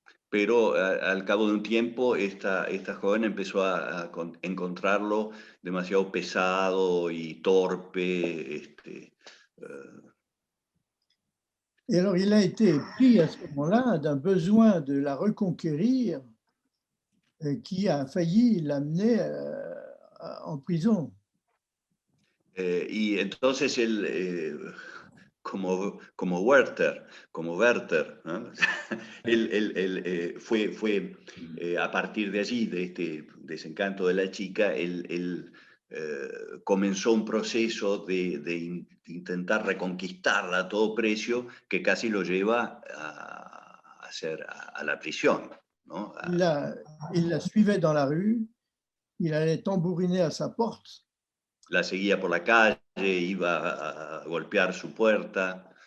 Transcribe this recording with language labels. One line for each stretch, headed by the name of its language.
Spanish: Pero al cabo de un tiempo, esta joven empezó a encontrarlo demasiado pesado y torpe.
French: Et alors, il a été pris à ce moment-là d'un besoin de la reconquérir qui a failli l'amener en prison.
Spanish: Y entonces él, como Werther, ¿no? él fue a partir de allí, de este desencanto de la chica, él comenzó un proceso de intentar reconquistarla a todo precio que casi lo lleva a la prisión, ¿no?
French: Il la suivait dans la rue, il allait tambouriner à sa porte.
Spanish: La seguía por la calle, iba a golpear su puerta.